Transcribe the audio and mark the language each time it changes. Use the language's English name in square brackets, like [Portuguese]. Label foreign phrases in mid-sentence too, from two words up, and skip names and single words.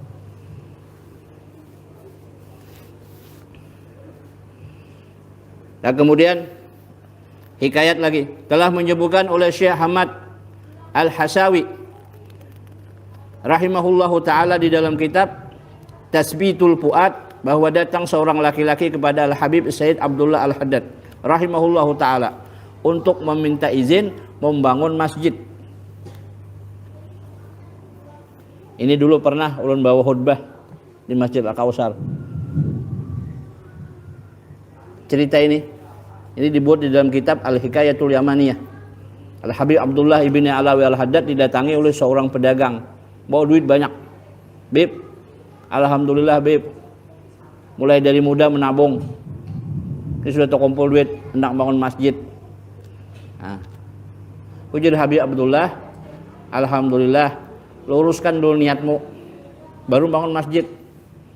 [Indonesian] Dan kemudian hikayat lagi telah menyebutkan oleh Syekh Ahmad Al-Hasawi [Arabic] rahimahullahu taala [Indonesian] di dalam kitab Tasbitul Fuad bahwa datang seorang laki-laki kepada Al-Habib Sayyid Abdullah Al-Haddad [Arabic] rahimahullahu taala [Indonesian] untuk meminta izin membangun masjid. [Banjar] Ini dulu pernah ulun bawa khutbah di Masjid Al-Kausar. [Indonesian] Cerita ini dibuat di dalam kitab Al-Hikayatul Yamaniyah. Al-Habib Abdullah ibni Alawi Al-Haddad didatangi oleh seorang pedagang, bawa duit banyak. Bib, alhamdulillah Bib, mulai dari muda menabung, ini sudah terkumpul duit hendak bangun masjid. Nah, ujar Habib Abdullah, alhamdulillah, luruskan dulu niatmu, baru bangun masjid.